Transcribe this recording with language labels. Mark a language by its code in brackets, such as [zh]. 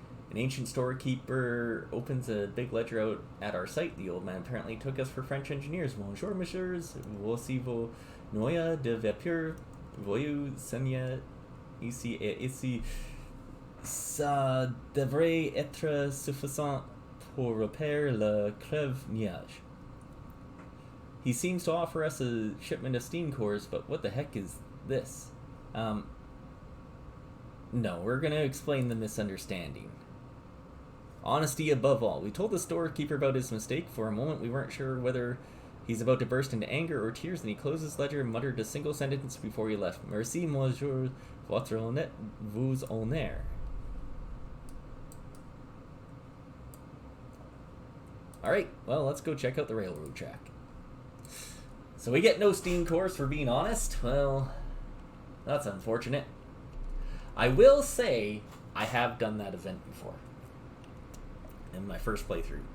[en] An ancient storekeeper opens a big ledger out at our site. The old man apparently took us for French engineers. [fr] Bonjour, messieurs. Voici vos noyaux de vapeur. Voyez seigneur ici et ici. Ça devrait être suffisant pour repérer le crève-nuage. [en] He seems to offer us a shipment of steam cores, but what the heck is this? No, we're going to explain the misunderstanding. Honesty above all. We told the storekeeper about his mistake. For a moment, we weren't sure whether he's about to burst into anger or tears, and he closed his ledger and muttered a single sentence before he left. [fr] Merci, monsieur, votre honnête vous honore. [en] Alright, well, let's go check out the railroad track. So we get no steam cores for being honest. Well, that's unfortunate. I will say I have done that event before. In my first playthrough.